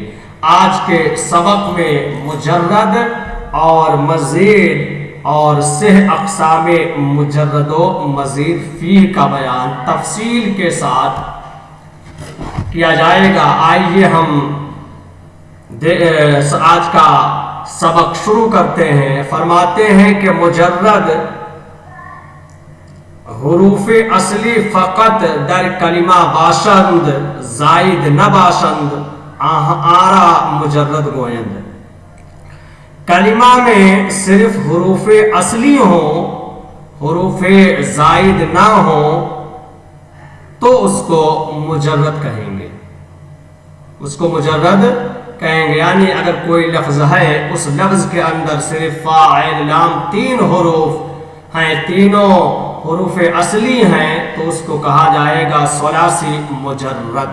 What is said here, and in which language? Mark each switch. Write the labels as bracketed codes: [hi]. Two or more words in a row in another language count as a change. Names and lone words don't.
[ur] آج کے سبق میں مجرد اور مزید اور 6 اقسام مجرد و مزید فی کا بیان تفصیل کے ساتھ کیا جائے گا۔ آئیے ہم آج کا سبق شروع کرتے ہیں۔ فرماتے ہیں کہ [fa] مجرد حروف اصلی فقط در کلمہ باشند، زائد نہ باشند، آرا مجرد گویند۔ [ur] کلمہ میں صرف حروف اصلی ہوں، حروف زائد نہ ہوں تو اس کو مجرد کہیں گے، اس کو مجرد کہیں گے۔ یعنی اگر کوئی لفظ ہے اس لفظ کے اندر صرف فا، عین، لام 3 حروف ہیں، تینوں حروف اصلی ہیں تو اس کو کہا جائے گا ثلاثی مجرد۔